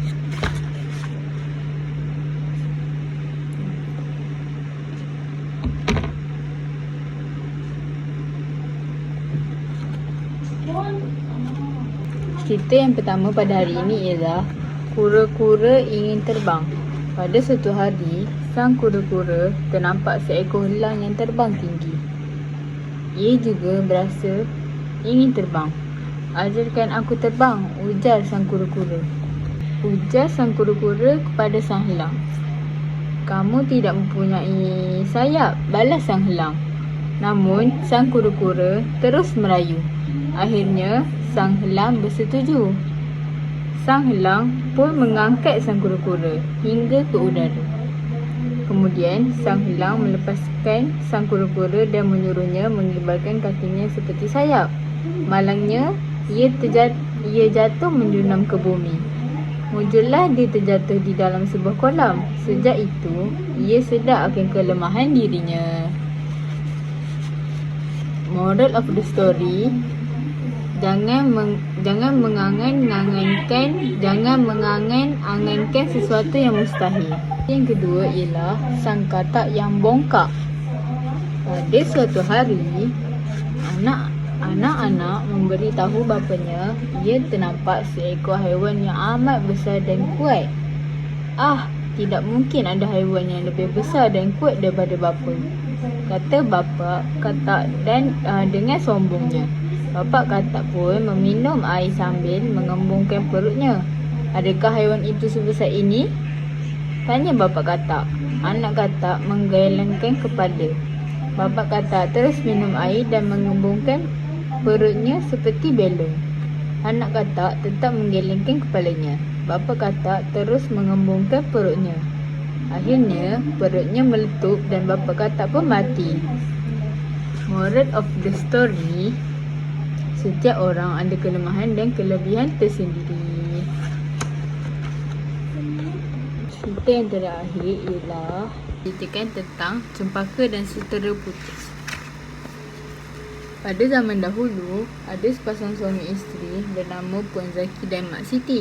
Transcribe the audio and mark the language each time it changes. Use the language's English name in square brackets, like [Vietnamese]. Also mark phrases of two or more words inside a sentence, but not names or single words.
[Malay] Cerita yang pertama pada hari ini ialah kura-kura ingin terbang. Pada suatu hari, sang kura-kura ternampak seekor elang yang terbang tinggi. Ia juga berasa ingin terbang. "Ajarkan aku terbang," ujar sang kura-kura. Ujar sang kura-kura kepada sang elang. "Kamu tidak mempunyai sayap," balas sang elang. Namun, sang kura-kura terus merayu. Akhirnya, sang elang bersetuju. Sang elang pun mengangkat sang kura-kura hingga ke udara. Kemudian, sang elang melepaskan sang kura-kura dan menyuruhnya mengibarkan kakinya seperti sayap. Malangnya, ia jatuh menjunam ke bumi. Muncullah dia terjatuh di dalam sebuah kolam. Sejak itu, ia sedar akan kelemahan dirinya. [English] Moral of the story: [Malay] Jangan mengangan-angankan sesuatu yang mustahil. Yang kedua ialah sang katak yang bongkak. Pada suatu hari, anak-anak memberitahu bapanya ia ternampak seekor haiwan yang amat besar dan kuat. Tidak mungkin ada haiwan yang lebih besar dan kuat daripada bapa, kata bapa katak dan dengan sombongnya. Bapa katak pun meminum air sambil mengembungkan perutnya. "Adakah haiwan itu sebesar ini?" tanya bapa katak. Anak katak menggelengkan kepala. Bapa katak terus minum air dan mengembungkan perutnya seperti belon. Anak katak tetap menggelengkan kepalanya. Bapa katak terus mengembungkan perutnya. Akhirnya, perutnya meletup dan bapa katak pun mati. [English] Moral of the story: [Malay] setiap orang ada kelemahan dan kelebihan tersendiri. Cerita yang terakhir ialah ceritakan tentang cempaka dan sutera putih. Pada zaman dahulu, ada sepasang suami isteri bernama Puan Zaki dan Mak Siti.